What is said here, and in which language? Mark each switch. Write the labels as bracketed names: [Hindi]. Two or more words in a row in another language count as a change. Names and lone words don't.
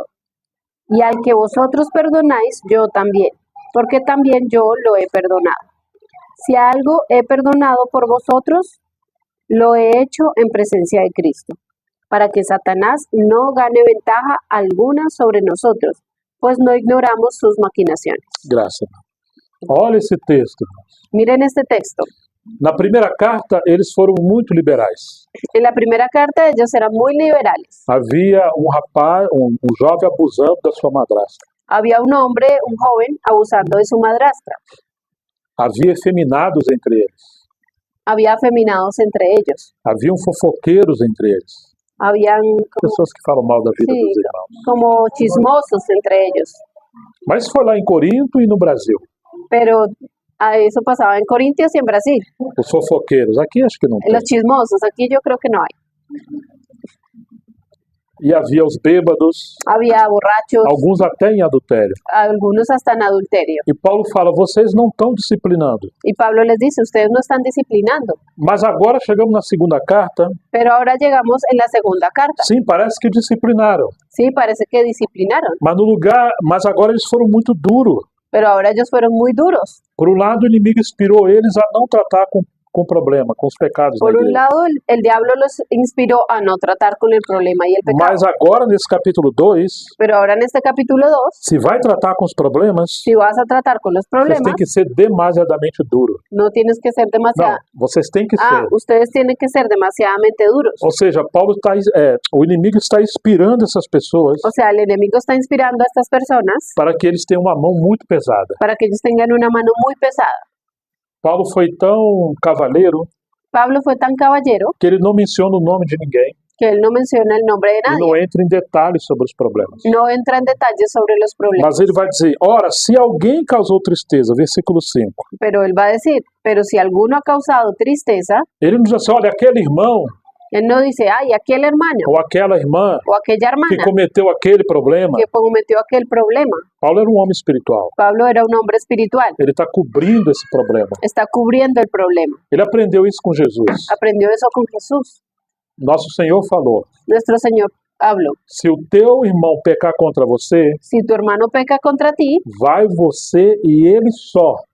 [Spanish] Y al que vosotros perdonáis, yo también, porque también yo lo he perdonado. Si algo he perdonado por vosotros, lo he hecho en presencia de Cristo, para que Satanás no gane ventaja alguna sobre nosotros, pues no ignoramos sus maquinaciones. [Portuguese] Graças. Olha esse texto. [Spanish] Miren este texto. [Portuguese] Na primeira carta, eles foram muito liberais. [Spanish] En la primera carta ellos eran muy liberales. [Portuguese] Havia rapaz, um jovem abusando da sua madrasta. [Spanish] Había un hombre, un joven, abusando de su madrastra. [Portuguese] Havia efeminados entre eles. [Spanish] Había afeminados entre ellos. [Portuguese] Haviam fofoqueiros entre eles. [Spanish] Habían como, [Portuguese] Pessoas que falam mal da vida [Spanish] Sí. [Portuguese] dos irmãos. [Spanish] como chismosos entre ellos. [Portuguese] Mas foi lá em Corinto e no Brasil. [Spanish] Pero eso pasaba en Corintios y en Brasil. [Portuguese] Os fofoqueiros. Aqui acho que não tem. [Spanish] Los chismosos, aquí yo creo que no hay. [Portuguese] E havia os bêbados, [Spanish] Había borrachos, [Portuguese] alguns até em adultério. [Spanish] algunos hasta en adulterio. [Portuguese] E Paulo fala, vocês não estão disciplinando. [Spanish] Y Pablo les dice, ustedes no están disciplinando. [Portuguese] Mas agora chegamos na segunda carta, [Spanish] Pero ahora llegamos en la segunda carta. [Portuguese] sim, parece que disciplinaram. [Spanish] Sí, parece que disciplinaron. [Portuguese] Mas agora eles foram muito duros. [Spanish] Pero ahora ellos fueron muy duros. [Portuguese] Por um lado, o inimigo inspirou eles a não tratar com problema, com os pecados da [Spanish] Por un [Portuguese] igreja. [Spanish] lado, el diablo los inspiró a no tratar con el problema y el pecado. [Portuguese] Mas agora, nesse capítulo 2, [Spanish] Pero ahora en este capítulo 2, [Portuguese] se vai tratar com os problemas, [Spanish] si vas a tratar con los [Portuguese] vocês [Spanish] problemas, [Portuguese] têm que ser demasiadamente duro. [Spanish] no tienes que ser [Portuguese] Não, [Spanish] demasiado... [Portuguese] vocês têm que Ah, ser. [Spanish] ustedes tienen que ser demasiadamente duros. [Portuguese] Ou seja, o inimigo está inspirando essas pessoas [Spanish] O sea, el enemigo está inspirando a estas personas [Portuguese] para que eles tenham uma mão muito pesada. [Spanish] para que ellos tengan una mano muy pesada. [Portuguese] Paulo foi tão cavaleiro [Spanish] Pablo fue tan caballero [Portuguese] que ele não menciona o nome de ninguém [Spanish] que él no menciona el nombre de [Portuguese] e [Spanish] nadie. [Portuguese] não entra em detalhes sobre os problemas. [Spanish] No entra en detalles sobre los problemas. [Portuguese] Mas ele vai dizer, ora, se alguém causou tristeza, versículo 5, [Spanish] Pero él va a decir, pero si alguno ha causado tristeza, [Portuguese] ele não diz assim, olha, aquele irmão [Spanish] él no dice, ay, aquel hermano [Portuguese] ou aquela irmã [Spanish] o aquella que hermana [Portuguese] cometeu aquele problema. [Spanish] que cometió aquel problema. [Portuguese] Paulo era um homem espiritual. [Spanish] Pablo era un hombre espiritual. [Portuguese] Ele está cobrindo esse problema. [Spanish] Está cubriendo el problema. [Portuguese] Ele aprendeu isso com Jesus. [Spanish] Aprendió eso con Jesús. [Portuguese] Nosso Senhor falou, [Spanish] Nuestro Señor habló. [Portuguese] se o teu irmão pecar contra você, [Spanish] Si tu hermano peca contra ti, [Portuguese] vai você e ele só.